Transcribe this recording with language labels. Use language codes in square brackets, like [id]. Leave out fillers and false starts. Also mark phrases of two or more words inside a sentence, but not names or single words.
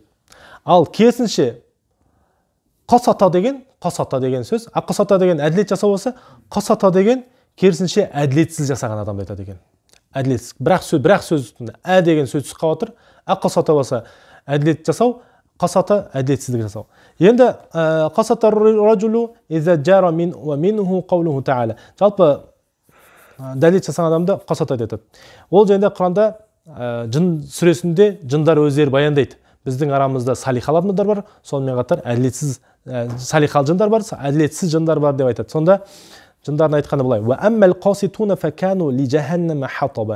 [kk] Ал керісінше қасата деген сөз, аққасата деген әділет жасау болса, қасата деген керісінше әділетсіз жасаған адамды айтады екен. Әділетсіз. Бірақ сөз үстінде ә деген сөз түсіп отыр. Аққасата болса әділет жасау, қасата әділетсіздік жасау. [ar] Енді قسط الرجل إذا جار من ومنه قوله تعالى. [kk] Жалпы дәлет жасаған адамды қасата айтады. Ол жайында Құранда жын сүресінде жындар өздері баяндайды. Біздің арамызда салихалы адамдар бар, сонымен қатар әділетсіз салихалы жындар бар, әділетсіз жындар бар деп айтады. Сонда жындардың айтқаны былай: [ar] "وأما القاسطون فكانوا لجهنم حطبا."